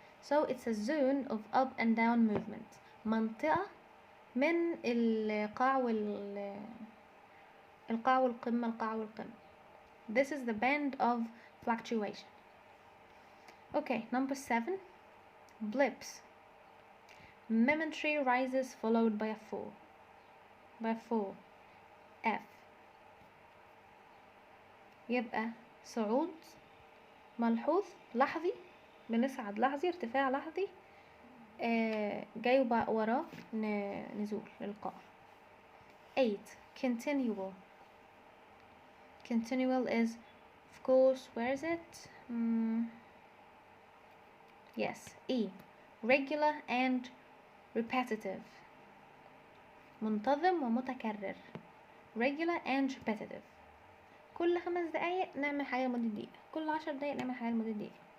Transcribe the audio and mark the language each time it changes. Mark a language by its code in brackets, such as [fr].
[en] So it's a zone of up and down movement. [ar] منطقة من القاع والقمة، القاع والقمة. [en] This is the band of fluctuation. Okay, number 7, blips. Momentary rises followed by a fall. F. [ar] يبقى صعود ملحوظ لحظي، بنصعد لحظي، ارتفاع لحظي، جاي وراه نزول للقاع. [en] 8. Continual is, of course, where is it? Yes, E. Regular and repetitive. [ar] منتظم ومتكرر. [en] Regular and repetitive. [ar] كل 5 دقايق نعمل حاجة لمدة دقيقة، كل 10 دقايق نعمل حاجة لمدة دقيقة.